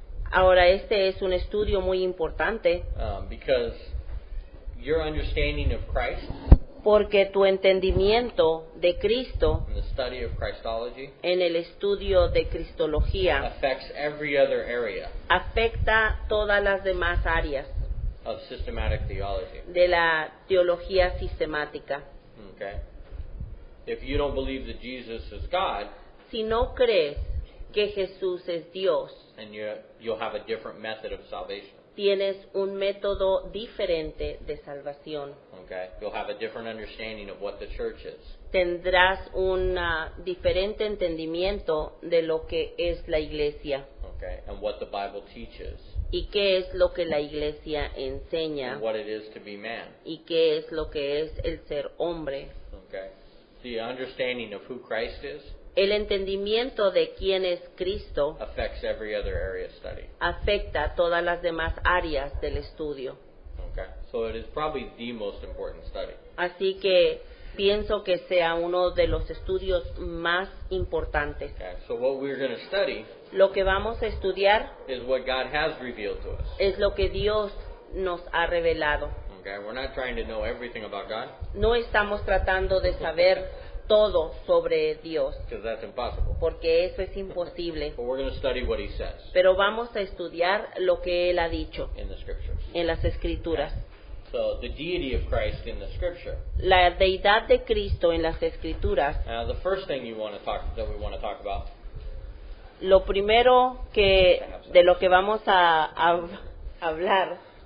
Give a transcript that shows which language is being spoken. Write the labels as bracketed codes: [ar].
[es] Ahora, este es un estudio muy importante [en] because your understanding of Christ [es] porque tu entendimiento de Cristo [en] and the study of Christology [es] en el estudio de Cristología [en] affects every other area [es] afecta todas las demás áreas [en] of systematic theology. [es] de la teología sistemática. [en] Okay? If you don't believe that Jesus is God, [es] Si no crees que Jesús es Dios, [en] then you'll have a different method of salvation. [es] tienes un método diferente de salvación. [en] Okay? You'll have a different understanding of what the church is. [es] Tendrás un diferente entendimiento de lo que es la iglesia [en] Okay? And what the Bible teaches, [es] y qué es lo que la iglesia enseña [en] and what it is to be man. [es] y qué es lo que es el ser hombre. [en] Okay? The understanding of who Christ is [es] El entendimiento de quién es Cristo [en] affects every other area of study. [es] afecta todas las demás áreas del estudio. [en] Okay? So it is probably the most important study. [es] Así que pienso que sea uno de los estudios más importantes. [en] Okay? So what we're going to study [es] Lo que vamos a estudiar [en] is what God has revealed to us. [es] es lo que Dios nos ha revelado. [en] Okay? We're not trying to know everything about God. [es] No estamos tratando de saber todo sobre Dios, [en] because that's impossible. [es] porque eso es imposible. [en] But we're going to study what he says [es] Pero vamos a estudiar lo que Él ha dicho [en] in the scriptures. [es] en las Escrituras. [en] So the deity of Christ in the scripture. [es] La deidad de Cristo en las Escrituras. [en] Now, the first thing we want to talk about [es] Lo primero de lo que vamos a hablar